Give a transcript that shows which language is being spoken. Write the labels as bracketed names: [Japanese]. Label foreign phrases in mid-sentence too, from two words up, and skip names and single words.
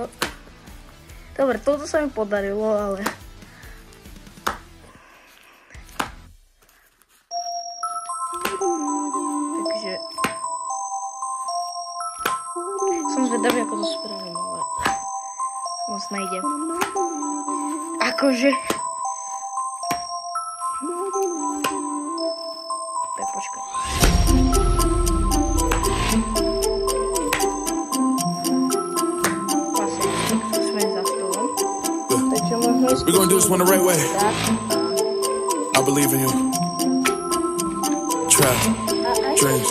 [Slovak] Dobre, toto sa mi podarilo, ale takže som zvedavý, ako to spravím, ale moc nejde. Akože tak počkaj. [English] We're gonna do this one the right way. I believe in you. Trap, dreams.